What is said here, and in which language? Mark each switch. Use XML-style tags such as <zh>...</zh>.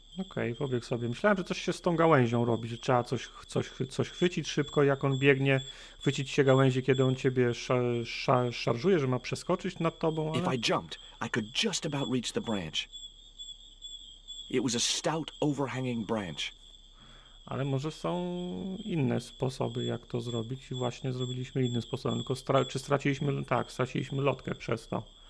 <pl>Okej, pobiegł sobie. Myślałem, że coś się z tą gałęzią robi, że trzeba coś chwycić szybko, jak on biegnie, chwycić się gałęzi, kiedy on ciebie szarżuje, że ma przeskoczyć nad tobą, ale...</pl> <en>If I jumped, I could just about reach the branch. It was a stout, overhanging branch.</en> <pl>Ale może są inne sposoby, jak to zrobić i właśnie zrobiliśmy innym sposobem, tylko czy straciliśmy, tak, straciliśmy lotkę przez to.</pl>